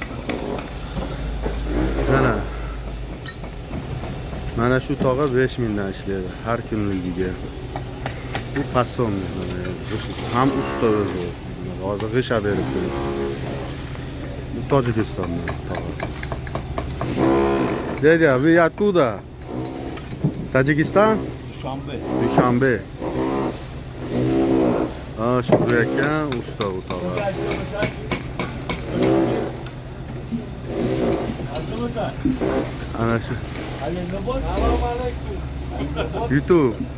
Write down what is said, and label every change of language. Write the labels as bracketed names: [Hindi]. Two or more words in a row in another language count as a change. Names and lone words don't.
[Uzbek] Mana shu tog'a 5000 dan ishlaydi har kunligiga. Bu passon ham usta o'zi. Hozir g'isha berib turibdi. Bu Tojikistondan tog'a. [Russian] Dede, вы откуда? [Uzbek] Tojikiston? Dushanbe. Shukr ekan, usta bu tog'a. Ana shu. YouTube.